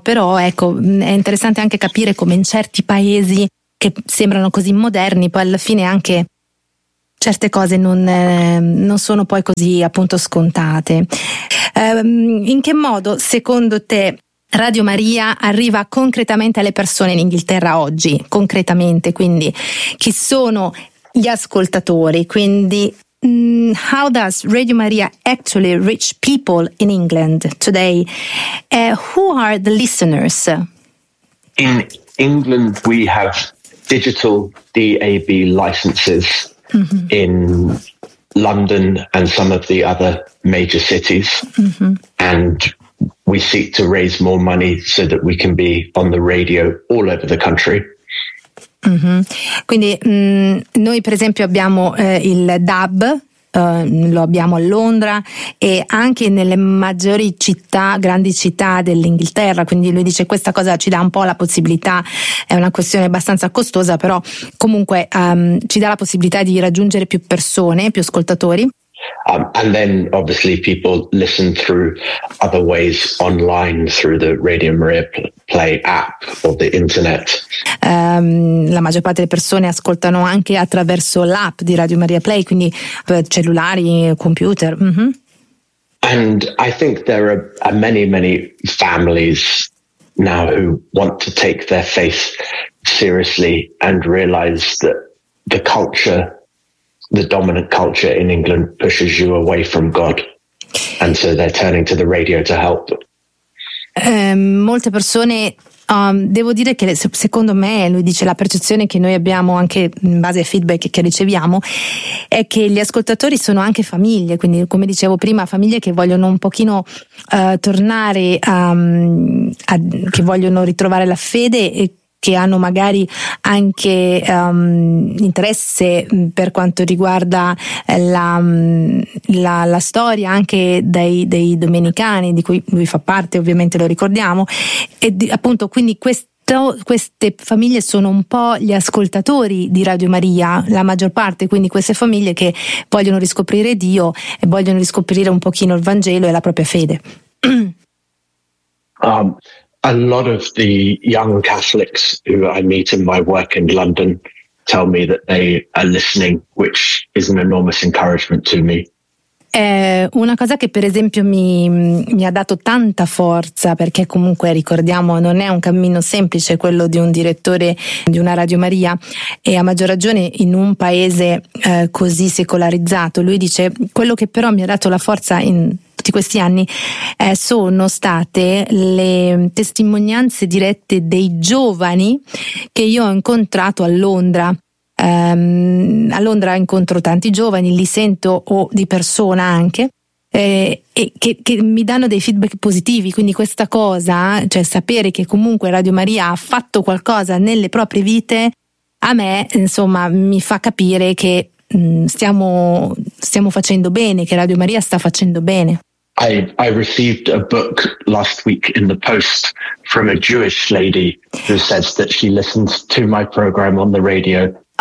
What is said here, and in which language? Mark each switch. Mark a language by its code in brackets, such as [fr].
[it] Però ecco, è interessante anche capire come in certi paesi che sembrano così moderni, poi alla fine anche certe cose non sono poi così, appunto, scontate. In che modo, secondo te, Radio Maria arriva concretamente alle persone in Inghilterra oggi? Concretamente, quindi, chi sono gli ascoltatori? [en] Quindi, how does Radio Maria actually reach people in England today? Who are the listeners? In England, we have digital DAB licenses in London and some of the other major cities. Mm-hmm. And we seek to raise more money so that we can be on the radio all over the country. Mm-hmm. [it] Quindi noi per esempio abbiamo il DAB, lo abbiamo a Londra e anche nelle maggiori città, grandi città dell'Inghilterra, quindi lui dice questa cosa ci dà un po' la possibilità, è una questione abbastanza costosa, però comunque ci dà la possibilità di raggiungere più persone, più ascoltatori. [en] And then obviously people listen through other ways online, through the Radio Maria Play app or the internet. [it] La maggior parte delle persone ascoltano anche attraverso l'app di Radio Maria Play, quindi cellulari, computer. Mm-hmm. [en] And I think there are many, many families now who want to take their faith seriously and realize that the culture, the dominant culture in England, pushes you away from God, and so they're turning to the radio to help. [it] Molte persone, devo dire che secondo me, lui dice, la percezione che noi abbiamo anche in base ai feedback che riceviamo è che gli ascoltatori sono anche famiglie, quindi come dicevo prima, famiglie che vogliono un pochino tornare che vogliono ritrovare la fede e che hanno magari anche interesse per quanto riguarda la storia anche dei domenicani, di cui lui fa parte, ovviamente lo ricordiamo, e appunto quindi queste famiglie sono un po' gli ascoltatori di Radio Maria, la maggior parte, quindi queste famiglie che vogliono riscoprire Dio e vogliono riscoprire un pochino il Vangelo e la propria fede. [en] A lot of the young Catholics who I meet in my work in London tell me that they are listening, which is an enormous encouragement to me. [it] Una cosa che per esempio mi ha dato tanta forza, perché comunque ricordiamo non è un cammino semplice quello di un direttore di una Radio Maria, e a maggior ragione in un paese così secolarizzato, lui dice, quello che però mi ha dato la forza in tutti questi anni sono state le testimonianze dirette dei giovani che io ho incontrato a Londra. A Londra incontro tanti giovani, li sento o di persona anche, e che mi danno dei feedback positivi, quindi questa cosa, cioè sapere che comunque Radio Maria ha fatto qualcosa nelle proprie vite, a me insomma mi fa capire che stiamo facendo bene, che Radio Maria sta facendo bene. [en] I received a book last week in the post from a Jewish lady who says that she listens to my program on the radio.